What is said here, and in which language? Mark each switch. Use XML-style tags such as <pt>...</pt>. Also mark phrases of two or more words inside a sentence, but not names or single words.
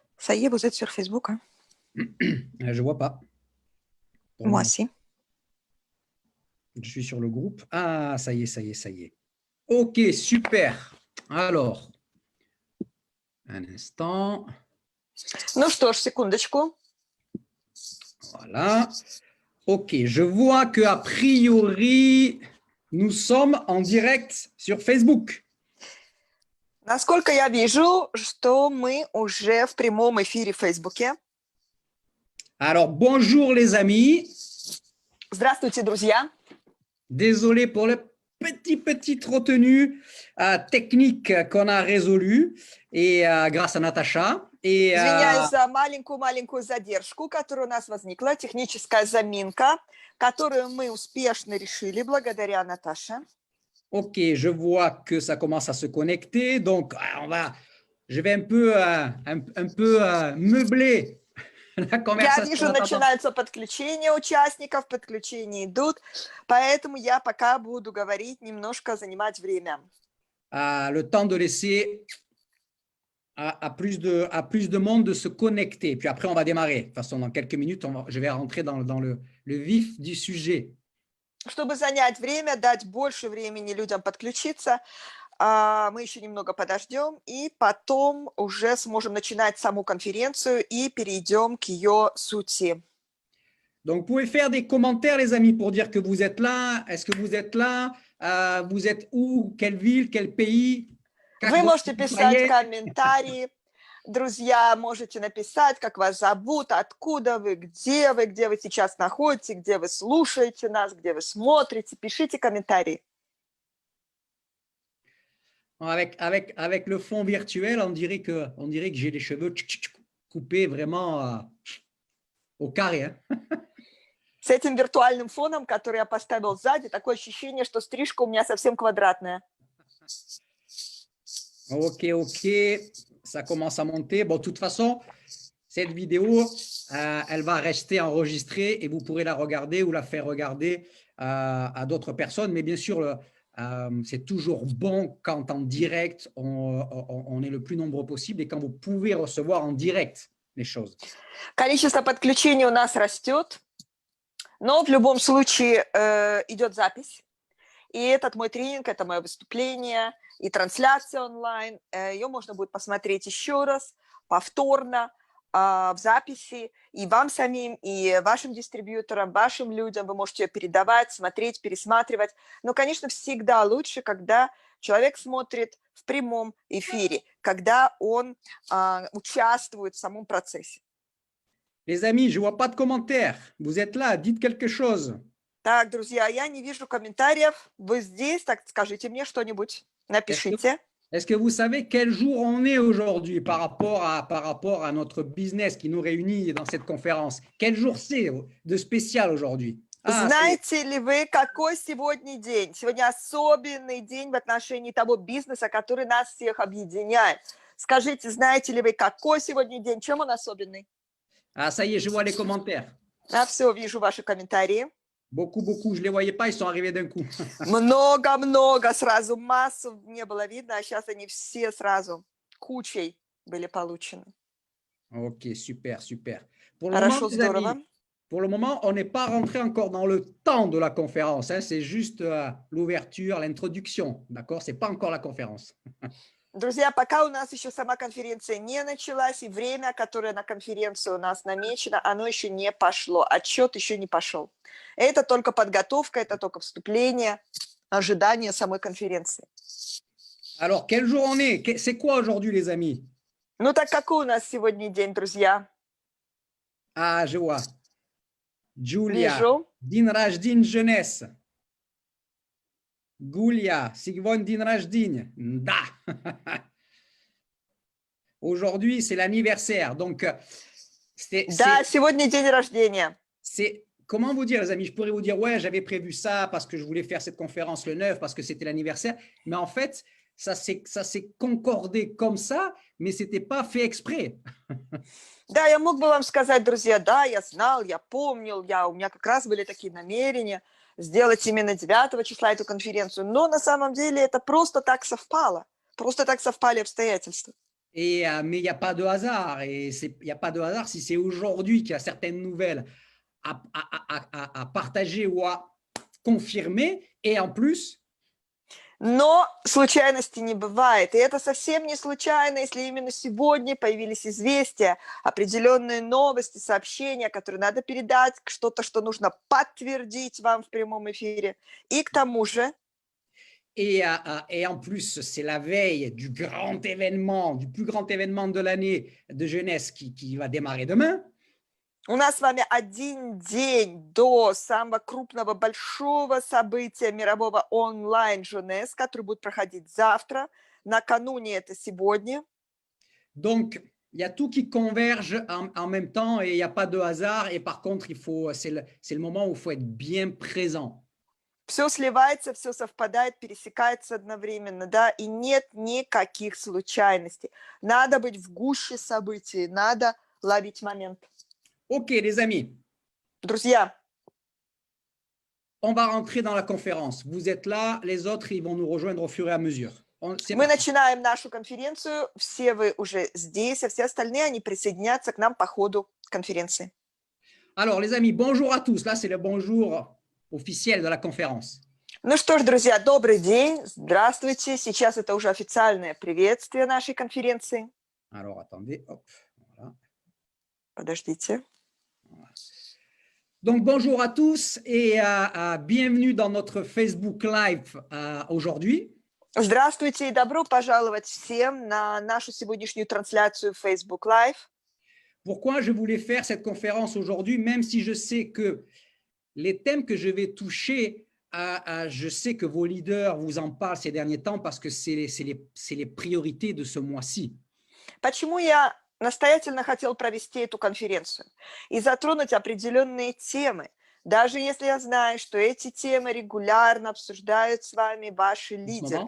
<fr>Ça y est, vous êtes sur Facebook, hein? Je vois pas. Moi aussi. Je suis sur le groupe. Ah, ça y est, ça y est, ça y est. Ok, super. Alors, un instant.</fr> <ru>Ну что ж, секундочку.</ru> <fr>Voilà. Ok, je vois que a priori, nous sommes en direct sur Facebook.</fr> <ru>Насколько я вижу, что мы уже в прямом эфире в Фейсбуке.</ru> <fr>Alors, bonjour les amis.</fr> <ru>Здравствуйте, друзья.</ru> <fr>Désolé pour le petite retenue technique qu'on a résolue et grâce à Natacha. Et,</fr> <ru>Извиняюсь за маленькую задержку, которая у нас возникла, техническая заминка, которую мы успешно решили благодаря Наташе.</ru> <fr>Ok, je vois que ça commence à se connecter, donc je vais un peu meubler la</fr> <ru>Я</ru> <fr>conversation.</fr> <ru>вижу, начинаются подключения участников, подключения идут, поэтому я пока буду говорить, немножко занимать время.</ru> <fr>Le temps de laisser à plus de monde de se connecter, puis après on va démarrer. De toute façon, dans quelques minutes, je vais rentrer dans le vif du sujet.</fr> <ru>Чтобы занять время, дать больше времени людям подключиться, мы еще немного подождем, и потом уже сможем начинать саму конференцию и перейдем к ее сути.</ru> <fr>Donc, vous pouvez faire des commentaires, les amis, pour dire que vous êtes là. Est-ce que vous êtes là? Vous êtes où? Quelle ville? Quel pays?</fr> <ru>Вы можете писать комментарии. Друзья, можете написать, как вас зовут, откуда вы, где вы сейчас находитесь, где вы слушаете нас, где вы смотрите. Пишите комментарии.</ru> <fr>Avec le fond virtuel, on dirait que j'ai les cheveux coupés vraiment au carré. Hein?</fr> <ru>С этим виртуальным фоном, который я поставил сзади, такое ощущение, что стрижка у меня совсем квадратная.</ru> <fr>Ok, ça commence à monter. Bon, de toute façon, cette vidéo, elle va rester enregistrée et vous pourrez la regarder ou la faire regarder à d'autres personnes. Mais bien sûr, c'est toujours bon quand en direct, on est le plus nombreux possible et quand vous pouvez recevoir en direct les choses.</fr> <ru>Количество подключений у нас растет, но в любом случае идет запись. И этот мой тренинг, это мое выступление и трансляция онлайн. Ее можно будет посмотреть еще раз, повторно, в записи. И вам самим, и вашим дистрибьюторам, вашим людям вы можете ее передавать, смотреть, пересматривать. Но, конечно, всегда лучше, когда человек смотрит в прямом эфире, когда он участвует в самом процессе.</ru> <fr>Les amis, je ne vois pas de commentaires. Vous êtes là, dites quelque chose.</fr> <ru>Так, друзья, я не вижу комментариев. Вы здесь, так скажите мне что-нибудь, напишите.</ru> <fr>Est-ce que vous savez quel jour on est aujourd'hui par rapport à notre business qui nous réunit dans cette conférence? Quel jour c'est de spécial aujourd'hui?</fr> <ru>Знаете ли вы, какой сегодня день? Сегодня особенный день в отношении того бизнеса, который нас всех объединяет. Скажите, знаете ли вы, какой сегодня день? Чем он особенный?</ru> <fr>Ah, ça y est, je vois les commentaires.</fr> <ru>Все, вижу ваши комментарии.</ru> <fr>Beaucoup, je ne les voyais pas, ils sont arrivés d'un coup.</fr> <ru>Много, сразу массу не было видно, а сейчас они все сразу кучей были получены.</ru> <fr>Ok, super.</fr> <ru>Хорошо, здорово.</ru> <fr>Pour le moment, on n'est pas rentré encore dans le temps de la conférence. Hein, c'est juste l'ouverture, l'introduction. D'accord? Ce n'est pas encore la conférence.</fr> <ru>Друзья, пока у нас еще сама конференция не началась, и время, которое на конференцию у нас намечено, оно еще не пошло, отчет еще не пошел. Это только подготовка, это только вступление, ожидание самой конференции.</ru> <fr>Alors, quel jour on est? C'est quoi aujourd'hui, les amis?</fr> <ru>Ну так какой у нас сегодня день, друзья?</ru> <fr>Ah, je vois. Julia,</fr> <ru>Вижу. день рождения Jeunesse. Goulia, сегодня день рождения. Da.</ru> <fr>Aujourd'hui, c'est l'anniversaire. Donc,</fr> <ru>Да, сегодня день рождения.</ru> <fr>Comment vous dire, les amis? Je pourrais vous dire, ouais, j'avais prévu ça parce que je voulais faire cette conférence le 9 parce que c'était l'anniversaire. Mais en fait, ça s'est concordé comme ça, mais ce n'était pas fait exprès.</fr> <ru>Да, я мог бы вам сказать, друзья, да, я знал, я помнил, у меня как раз были такие намерения сделать именно 9 числа эту конференцию, но на самом деле это просто так совпало, просто так совпали обстоятельства.</ru> <fr>Mais il n'y a pas de hasard. Et il n'y a pas de hasard si c'est aujourd'hui qu'il y a certaines nouvelles à partager ou à confirmer. Et en plus,</fr> <ru>Но случайностей не бывает. И это совсем не случайно, если именно сегодня появились известия, определенные новости, сообщения, которые надо передать, что-то, что нужно подтвердить вам в прямом эфире. И к тому же,</ru> <fr>et en plus, c'est la veille du grand événement, du plus grand événement de l'année de jeunesse qui va démarrer demain.</fr> <ru>у нас с вами один день до самого крупного, большого события мирового онлайн-журнес, который будет проходить завтра. Накануне это сегодня.</ru> <fr>Donc, il y a tout qui converge en même temps et il n'y a pas de hasard. Et par contre, c'est le moment où il faut être bien présent.</fr> <ru>Все сливается, все совпадает, пересекается одновременно, да, и нет никаких случайностей. Надо быть в гуще событий, надо ловить момент.</ru> <fr>Ok, les amis,</fr> <ru>Друзья,</ru> <fr>on va rentrer dans la conférence. Vous êtes là, les autres, ils vont nous rejoindre au fur et à mesure. C'est</fr> <ru>мы</ru> <fr>parti.</fr> <ru>начинаем нашу конференцию. Все вы уже здесь, а все остальные, они присоединятся к нам по ходу конференции.</ru> <fr>Alors, les amis, bonjour à tous. Là, c'est le bonjour officiel de la conférence.</fr> <ru>Ну что ж, друзья, добрый день, здравствуйте. Сейчас это уже официальное приветствие нашей конференции.</ru> <fr>Alors, attendez, hop, voilà.</fr> <ru>Подождите.</ru> <fr>Donc, bonjour à tous et bienvenue dans notre Facebook Live aujourd'hui.</fr> <ru>Здравствуйте и добро пожаловать всем на нашу сегодняшнюю трансляцию Facebook Live.</ru> <fr>Pourquoi je voulais faire cette conférence aujourd'hui, même si je sais que les thèmes que je vais toucher, je sais que vos leaders vous en parlent ces derniers temps parce que c'est les priorités de ce mois-ci.</fr> <ru>Почему я настоятельно хотел провести эту конференцию и затронуть определенные темы, даже если я знаю, что эти темы регулярно обсуждают с вами ваши лидеры</ru>